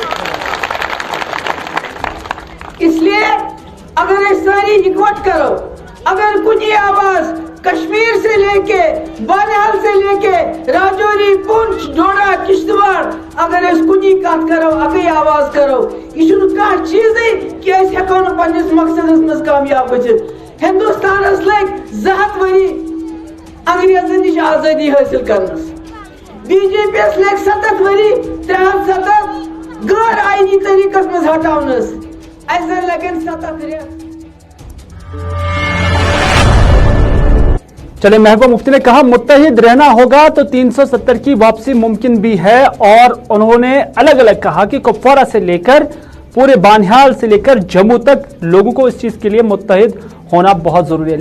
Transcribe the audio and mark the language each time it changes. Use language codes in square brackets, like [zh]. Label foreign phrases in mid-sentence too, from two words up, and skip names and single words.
[hi] इसलिए अगर ये सारी इकट्ठ करो, अगर कुछ ये आवाज कश्मीर से लेके बानिहाल से लेके राजौरी, पुंछ, डोडा, किश्तवाड़, अगर इस कुछ कत करो, अगर आवाज करो, [ks] یہ کہہ چیز کہ ہیکو پننِس مقصدس منز کامیاب گژھِتھ. ہندوستان لوگ 200 وری انگریزن نِش آزادی حاصل کرنس، BJP لوگ 70 وری 370 غیر آئینی طریقس منز ہٹاونس، اَس لگن 70 رٮ۪تھ. [hi] चले, महबूबा मुफ्ती ने कहा मुत्तहिद रहना होगा तो 370 की वापसी मुमकिन भी है, और उन्होंने अलग अलग कहा कि कुपवारा से लेकर पूरे बानिहाल से लेकर जम्मू तक लोगों को इस चीज के लिए मुत्तहिद होना बहुत जरूरी है।